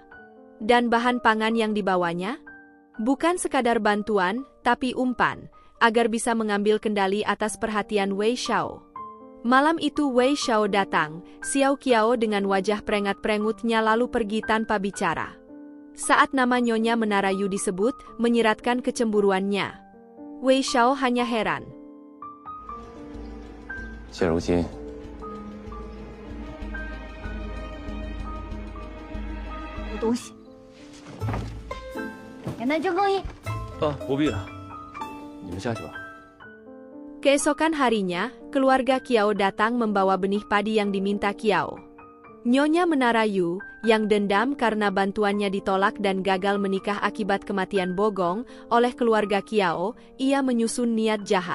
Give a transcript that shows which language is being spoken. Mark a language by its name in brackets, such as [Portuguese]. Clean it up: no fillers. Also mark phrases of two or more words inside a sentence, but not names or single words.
[Indonesian] Dan bahan pangan yang dibawanya? Bukan sekadar bantuan, tapi umpan, agar bisa mengambil kendali atas perhatian Wei Xiao. Malam itu Wei Xiao datang, Xiao Qiu dengan wajah perengat-perengutnya lalu pergi tanpa bicara. Saat nama Nyonya Menara Yu disebut, menyiratkan kecemburuannya. Wei Xiao hanya heran. [Chinese] 现如今，有东西。给南君更衣。不必了，你们下去吧。 [Indonesian] Keesokan harinya, keluarga Qiu datang membawa benih padi yang diminta Qiu. Nyonya Menara Yu, yang dendam karena bantuannya ditolak dan gagal menikah akibat kematian Bogong oleh keluarga Qiu, ia menyusun niat jahat.